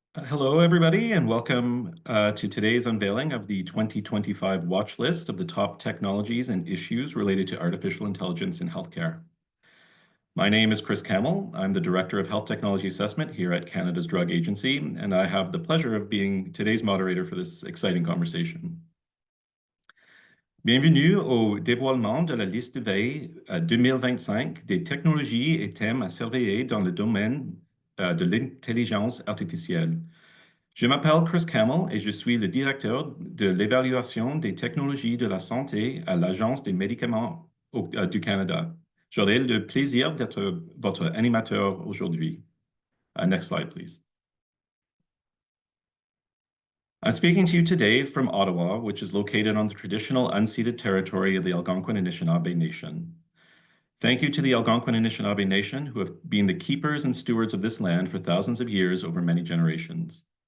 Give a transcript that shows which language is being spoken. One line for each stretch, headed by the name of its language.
English: Hello, everybody, and welcome to today's unveiling of the 2025 watch list of the top technologies and issues related to artificial intelligence in healthcare. My name is Chris Camel. I'm the Director of Health Technology Assessment here at Canada's Drug Agency, and I have the pleasure of being today's moderator for this exciting conversation.
French: Bienvenue au dévoilement de la liste de veille 2025 des technologies et thèmes à surveiller dans le domaine de l'intelligence artificielle. Je m'appelle Chris Camel et je suis le directeur de l'évaluation des technologies de la santé à l'Agence des médicaments du Canada. J'aurai le plaisir d'être votre animateur aujourd'hui.
English: Next slide, please. I'm speaking to you today from Ottawa, which is located on the traditional unceded territory of the Algonquin and Anishinaabe Nation. Thank you to the Algonquin and Anishinaabe Nation, who have been the keepers and stewards of this land for thousands of years over many generations.